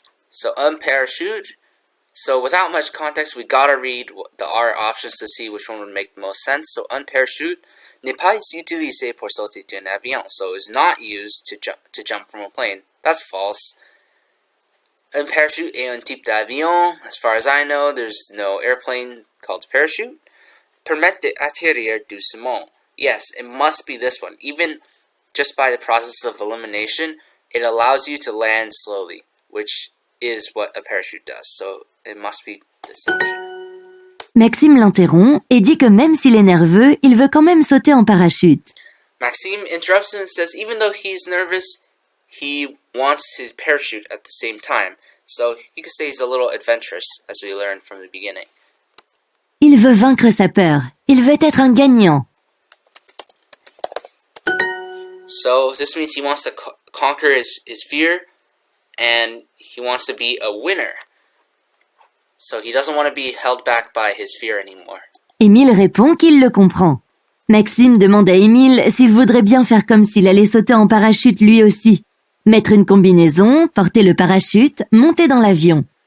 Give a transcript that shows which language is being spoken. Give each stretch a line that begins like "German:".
English: So unparachute. So without much context, we gotta read our options to see which one would make the most sense.
French: So unparachute n'est pas utilisé pour sauter d'un avion.
English: So it's not used to jump from a plane. That's false.
French: Un parachute est un type d'avion.
English: As far as I know, there's no airplane called parachute.
French: Permet d'atterrir doucement.
English: Yes, it must be this one. Even just by the process of elimination, it allows you to land slowly, which is what a parachute does. So it must be this option.
French: Maxime l'interrompt et dit que même s'il est nerveux, il veut quand même sauter en parachute.
English: Maxime interrupts him and says even though he's nervous, he wants to parachute at the same time. So you could say he's a little adventurous, as we learned from the beginning.
French: Il veut vaincre sa peur. Il veut être un gagnant.
English: So this means he wants to conquer his fear, and he wants to be a winner. So he doesn't want to be held back by his fear anymore.
French: Émile répond qu'il le comprend. Maxime demande à Émile s'il voudrait bien faire comme s'il allait sauter en parachute lui aussi. Mettre une combinaison, porter le parachute, monter dans l'avion.